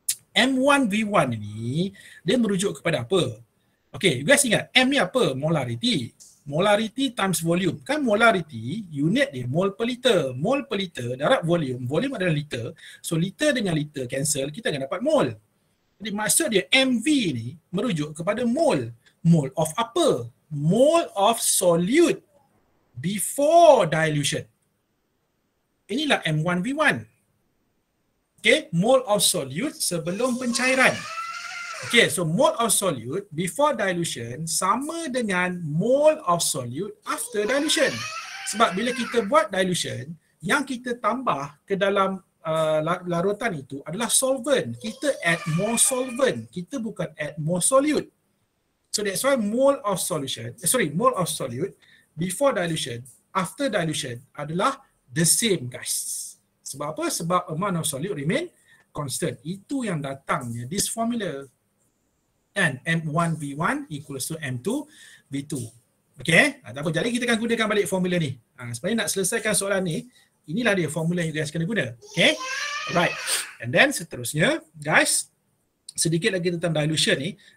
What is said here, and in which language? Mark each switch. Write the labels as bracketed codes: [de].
[ms] M1V1 ni dia merujuk kepada apa? You guys ingat M ni apa? Molarity. Molarity times volume. Kan molarity, unit dia mol per liter. Mol per liter darab volume. Volume adalah liter. So liter dengan liter cancel, kita akan dapat mol. Jadi maksud dia MV ni merujuk kepada mol. Mol of apa? [en] Mol of solute before dilution. [ms] Inilah M1V1. Mol of solute sebelum pencairan. [en] So mole of solute before dilution [ms] sama dengan [en] mole of solute after dilution. [ms] Sebab bila kita buat dilution, yang kita tambah ke dalam larutan itu adalah solvent. Kita add more solvent. Kita bukan add more solute. So that's why mole of solute before dilution, after dilution adalah the same, guys. Sebab apa? Sebab amount of solute remain constant. Itu yang datangnya this formula. [en] And M1V1 equals to M2V2. Okay? [ms] Tak apa. Jadi kita akan gunakan balik formula ni. Sebenarnya nak selesaikan soalan ni, inilah dia formula yang you guys kena guna. Okay? Alright. And then seterusnya, guys, sedikit lagi tentang dilution ni.